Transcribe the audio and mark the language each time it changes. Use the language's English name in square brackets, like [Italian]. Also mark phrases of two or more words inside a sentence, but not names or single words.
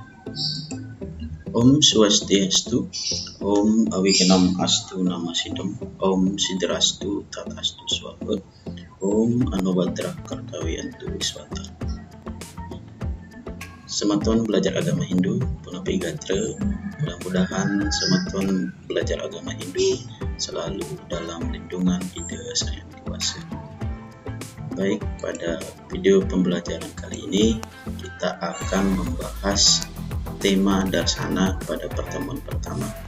[Sanskrit] Om Swastiastu, Om Awikanam Astu Namasidam, Om Sidrastu Tatastu Swabut, Om Anubhadra Kartawiyantu Wiswata. [Indonesian] Sematuan belajar agama Hindu, [Balinese] Punapi Gatra, [Indonesian] mudah-mudahan sematuan belajar agama Hindu selalu dalam lindungan Ida Sang Yang Kuasa. Baik, pada video pembelajaran kali ini kita akan membahas tema Darsana pada pertemuan pertama.